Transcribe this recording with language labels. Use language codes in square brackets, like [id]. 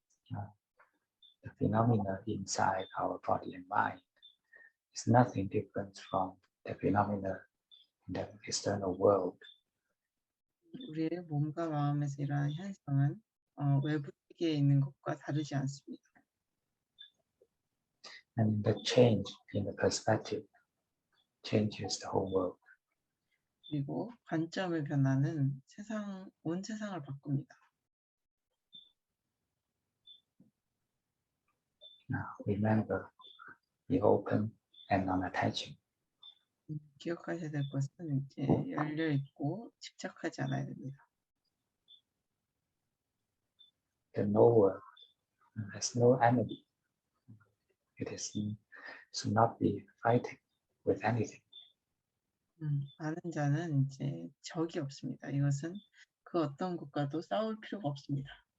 [en] The phenomena inside our body and mind is nothing different from the phenomena in the external world. [ko] 우리의 몸과 마음에서 일어나는 현상은 외부 세계에 있는 것과 다르지 않습니다. [en] And the change in the perspective changes the whole world. [ko] 그리고 관점의 변화는 온 세상을 바꿉니다. [en] Now, remember, be open and non-attaching. [ko] 기억하셔야 될 것은 이제 열려 있고 집착하지 않아야 됩니다. [en] The knower has no enemy. Should not be fighting with anything. [ko] 아는 자는 이제 적이 없습니다. 이것은 그 어떤 것과도 싸울 필요가 없습니다.